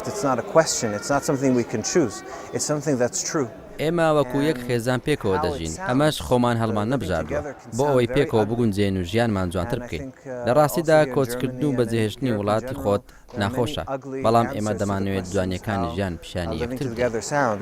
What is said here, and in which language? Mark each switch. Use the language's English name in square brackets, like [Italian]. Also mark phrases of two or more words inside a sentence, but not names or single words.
[English] It's not a question. It's not something we can choose. It's something that's true. [Central Kurdish] ئێمە وەکو یەک خێزان پێکەوە دەژین ئەمەش خۆمان هەڵمان نەبژاردووە بۆ ئەوەی پێکەوە بگونجێن و ژیانمان جوانتر بکەین. لە ڕاستیدا کۆچکردن و بەجێهێشتنی وڵاتی خۆت ناخۆشە بەڵام ئێمە دەمانوێت جوانیەکانی ژیان پیشانی یەکتر بدەین.